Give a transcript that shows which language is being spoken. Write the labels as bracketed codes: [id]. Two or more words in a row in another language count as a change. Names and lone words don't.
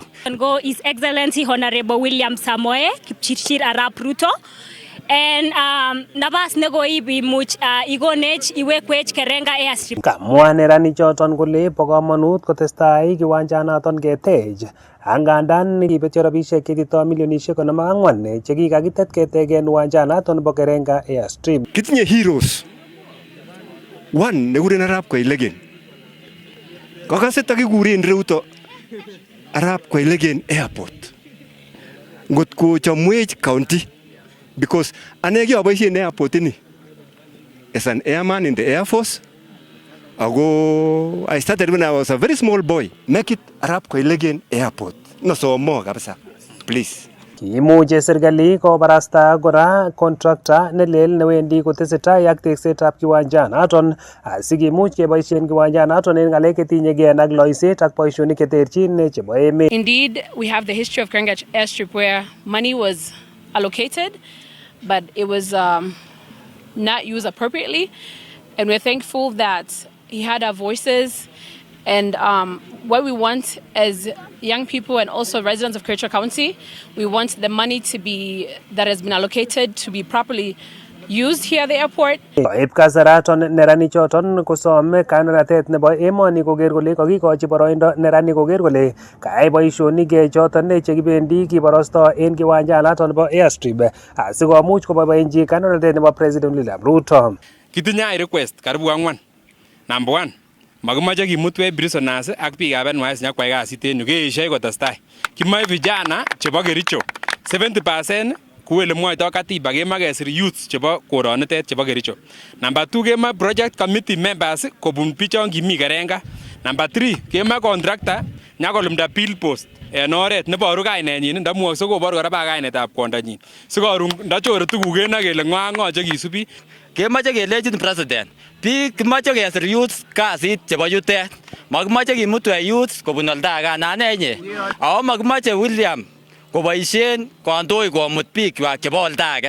[kln] Go His Excellency Honorable William Samoei Kipchirchir Arap Ruto en nabas nekoib imuch ikonech iwekwech Kerenga Airstrip. Kamwa neranichoton kole bo komonut kotestai kiwanjanaton ketech angandan kibetyo rabisiek cheitito milionishek 54 chekikakitet ketegen kiwanjanaton bo Kerenga Airstrip. Kitinye heroes. One nekikuren Arap Koilegen. Kakase takikuren Ruto Arap Koilegen Airport. Ngot kochomwech [en] county because [kln] ane kiaboisien airport ini [en] as an airman in the Air Force. I started when I was a very small boy. Make it Arap Koilegen Airport. No so more kabisa. Please. [kln] Kimuche serikali kobarasta kora contractor nelel newendi kotesetai ak teksetab kiwanjanaton asikimuch keboisien kiwanjanaton en ng'alek chetinyegei ak loiset ak boisionik cheterchin chebo emet. [en] Indeed, we have the history of Kerenga Airstrip where money was allocated but it was not used appropriately, and we're thankful that he had our voices. And what we want as young people and also residents of Kericho County, we want the money that has been allocated to be properly used here at the airport. [kln] Koib kasaraton neranichoton kosome kandoinatet nebo emoni koker kole kokikochi boroindo neranik koker kole kayai boisionik choton chekibendi kiborosto en kiwanjanaton nebo Airstrip asikomuch koboiboenchi kandoinatet nebo President William Ruto. Kitinye request karibu 4. Number 1, makimache kimutwech prisoners ak biikab NYS nyakwai kasit en yu keeshoi kotestai. Kimoe vijana chebo Kericho 70% kou ele mwoitoi katiba kemoe kesir youths chebo koronitet chebo Kericho. Number 2, kemoe [en] project committee members [kln] kobun bichon kimi Kerenga. Number 3, kemoe contractor nyakolumda billpost en oret neboru kainenyin ndamwokse kobor kora kainetab kwondonyin sikorun ndachore tuguk kenoe kele ng'o chekisubi. Kemoche kelechin president biik kimoche kesir youth kasit chebo yutet, makimoche kimutwech youth kobun [en] olda age [kln] anan enye, ako makimoche William koboisien kandoik komut biikwak chebo [en] olda age.